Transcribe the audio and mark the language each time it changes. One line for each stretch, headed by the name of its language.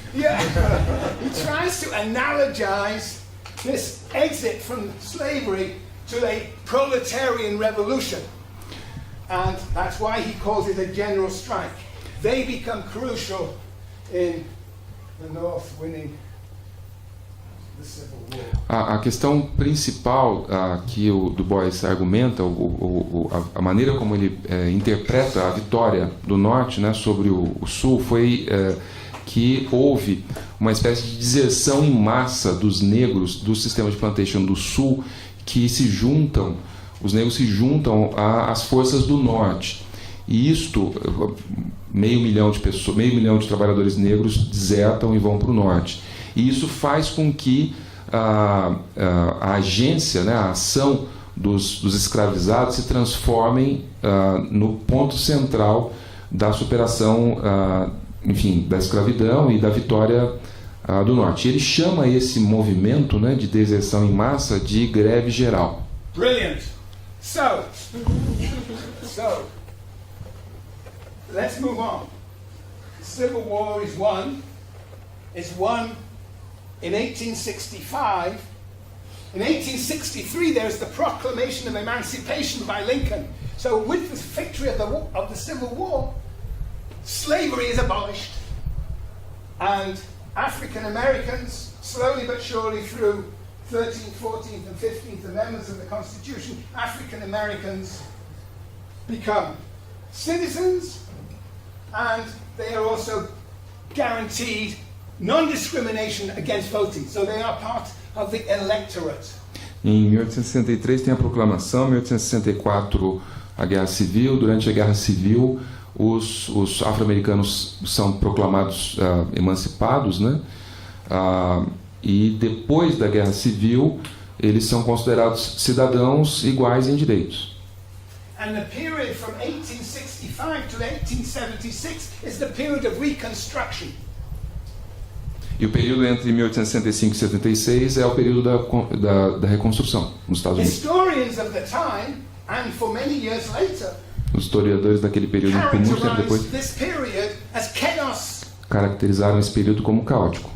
English: Yeah, he tries to analogize this exit from slavery to a proletarian revolution. And that's why he calls it a general strike. They become crucial in the North winning the Civil War.
Portuguese: A questão principal que o Du Bois argumenta, a maneira como ele interpreta a vitória do Norte, né, sobre o Sul, foi que houve uma espécie de deserção em massa dos negros do sistema de plantation do Sul, que os negros se juntam às forças do Norte. E isto, 500,000 de trabalhadores negros desertam e vão para o Norte. E isso faz com que a agência, né, a ação dos escravizados se transformem no ponto central da superação, da escravidão e da vitória do Norte. Ele chama esse movimento, né, de deserção em massa de greve geral.
English: Brilliant. So let's move on. The Civil War is won. is one in 1865. In 1863, there's the Proclamation of Emancipation by Lincoln. So with the victory of the Civil War, slavery is abolished. And African Americans, slowly but surely through 13th, 14th, and 15th Amendments of the Constitution, African Americans become citizens, and they are also guaranteed non-discrimination against voting. So they are part of the electorate.
Portuguese: Em 1863 tem a proclamação, em 1864 a Guerra Civil. Durante a Guerra Civil, os afro-americanos são proclamados emancipados, né? E depois da Guerra Civil, eles são considerados cidadãos iguais em direitos.
English: And the period from 1865 to 1876 is the period of Reconstruction.
Portuguese: E o período entre 1865 e 76 é o período da reconstrução nos Estados Unidos.
English: Historians of the time, and for many years later,
Portuguese: os historiadores daquele período, por muito tempo depois,
English: this period as chaos.
Portuguese: Caracterizaram esse período como caótico.